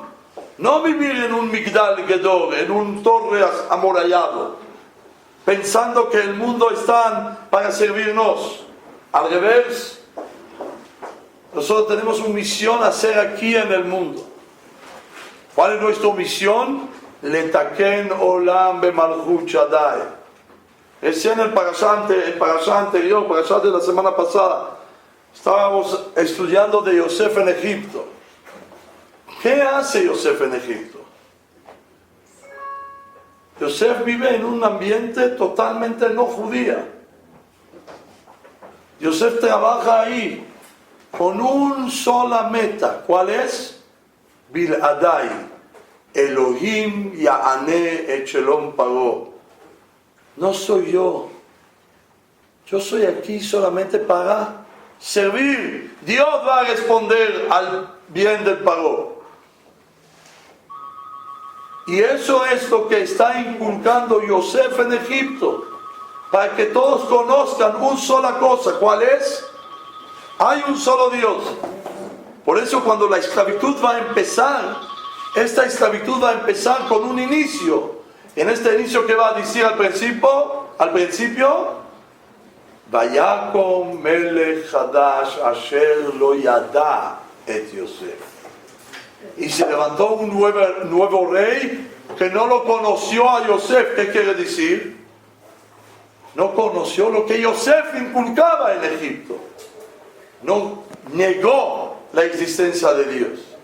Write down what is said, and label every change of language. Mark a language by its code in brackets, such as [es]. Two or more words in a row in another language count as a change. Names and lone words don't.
[es] No vivir en un [he] מגדל גדור, [es] en un torre amurallado, pensando que el mundo está para servirnos. Al revés, nosotros tenemos una misión a hacer aquí en el mundo. ¿Cuál es nuestra misión? [he] לתקן עולם במלכות שדי. [es] Recién el parashá anterior, el parashá de la semana pasada, estábamos estudiando de Yosef en Egipto. ¿Qué hace Yosef en Egipto? Yosef vive en un ambiente totalmente no judía. Yosef trabaja ahí con una sola meta. ¿Cuál es? [he] Biladai. אלוהים יענה את שלום פרעה. [es] No soy yo. Yo soy aquí solamente para servir. Dios va a responder al bien del paro. Y eso es lo que está inculcando Yosef en Egipto. Para que todos conozcan una sola cosa. ¿Cuál es? Hay un solo Dios. Por eso cuando la esclavitud va a empezar, esta esclavitud va a empezar con un inicio. En este inicio, ¿qué va a decir al principio? [he] ויקם מלך חדש אשר לא ידע את יוסף. [es] Y se levantó un nuevo rey que no lo conoció a Yosef. ¿Qué quiere decir? No conoció lo que Yosef inculcaba en Egipto. No negó la existencia de Dios.